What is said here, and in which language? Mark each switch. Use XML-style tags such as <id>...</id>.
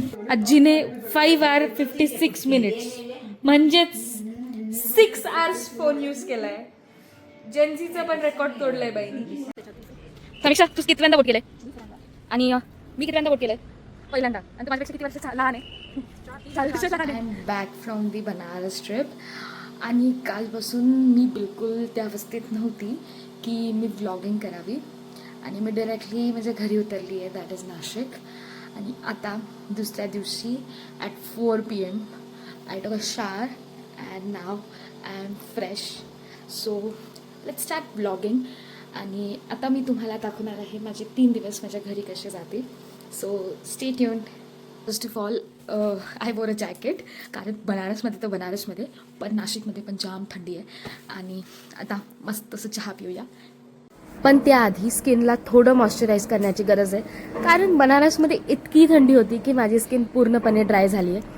<mr>आजीने</mr> <en>5 hours 56 minutes</en> <mr>म्हणजेच 6 hours phone use केलाय. जेन्सीचा पण रेकॉर्ड तोडलाय बाईनी. समीक्षा तू कितव्यांदा बोट केलंय? आणि मी कितव्यांदा बोट केलंय? पहिल्यांदा. आणि तू माझ्यापेक्षा किती वर्ष लहान आहे?</mr> <en>I am back from the Banaras trip.</en> <mr>आणि कालपासून मी बिलकुल त्या अवस्थेत नव्हती की मी व्लॉगिंग करावी. आणि मी डायरेक्टली माझ्या घरी उतरली आहे,</mr> <en>That is Nashik.</en> <mr>आणि आता दुसऱ्या दिवशी</mr> <en>At 4 PM I took a shower and now I am fresh. So let's start vlogging.</en> <mr>आणि आता मी तुम्हाला दाखवणार आहे माझे 3 दिवस माझ्या घरी कसे जातील.</mr> <en>So stay tuned. First of all I wore a jacket,</en> <mr>कारण बनारसमध्ये तर बनारसमध्ये पण नाशिकमध्ये पण जाम थंडी आहे. आणि आता मस्त असं चहा पिऊया. पण त्याआधी स्किनला थोडं मॉइश्चराईज करण्याची गरज आहे, कारण बनारसमध्ये इतकी थंडी होती की माझी स्किन पूर्णपणे ड्राय झाली आहे.</mr>